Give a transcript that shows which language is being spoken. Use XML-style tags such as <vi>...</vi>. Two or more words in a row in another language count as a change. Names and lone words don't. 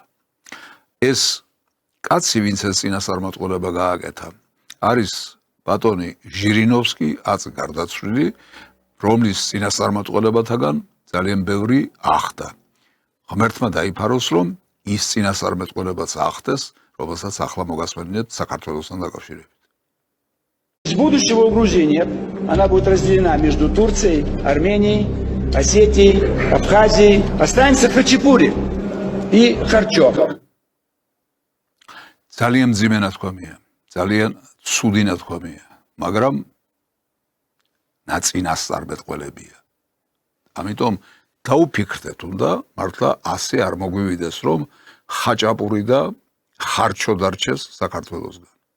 <ka>ეს კაცი, ვინც ეს წინასწარმეტყველება გააკეთა, არის ბატონი ჟირინოვსკი, აწ გარდაცვლილი, რომლის წინასწარმეტყველებათაგან ძალიან ბევრი ახდა. ღმერთმა დაიფაროს, რომ ის წინასწარმეტყველებაც ახდეს, რომელსაც ახლა მოგასმენინეთ საქართველოსთან დაკავშირებით.</ka> <ru>Будущего у Грузии нет. Она будет разделена между Турцией, Арменией, Осетией, Абхазией. Останется Хачапури и Харчо.</ru> <ka>ძალიან მძიმე ნათქვამია, ძალიან ცუდი ნათქვამია, მაგრამ ნაწინასწარმეტყველებია. ამიტომ დაუფიქრდეთ, უნდა მართლა ასე არ მოგვივიდეს, რომ ხაჭაპური და ხარჩო დარჩეს საქართველოსგან.</ka>